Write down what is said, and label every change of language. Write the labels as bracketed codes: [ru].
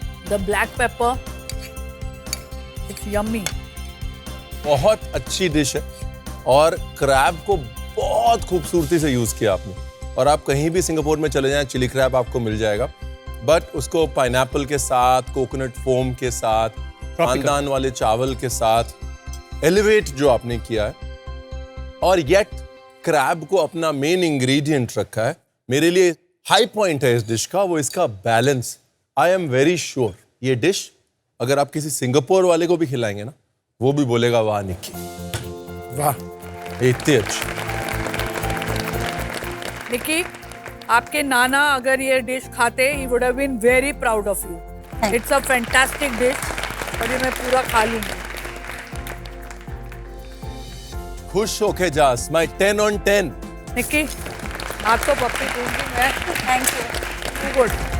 [en] the black pepper, it's yummy. [hi] बहुत अच्छी dish है, और क्रैब को बहुत खूबसूरती से यूज किया आपने। और आप कहीं भी सिंगापुर में चले जाएं, चिली क्रैब आपको मिल जाएगा, बट उसको पाइनएप्पल के साथ, कोकोनट फोम के साथ, खानदान वाले चावल के साथ एलिवेट जो आपने किया है, और येट क्रैब को अपना मेन इंग्रेडिएंट रखा है। मेरे लिए हाई पॉइंट है इस डिश का वो इसका balance. [en] I am very sure [hi] ये डिश अगर आप किसी सिंगापुर वाले को भी खिलाएंगे ना, वो भी बोलेगा वाह निक्की, वाह इतनी अच्छी। [en] निकी, आपके नाना अगर ये डिश खाते, he would have been very proud of you. It's a fantastic dish, [hi] और ये मैं पूरा खा लूंगी। खुश होके जा, [en] my 10 on 10। [hi] निकी, आप तो पप्पी दूंगी मैं। [en] Thank you. Good.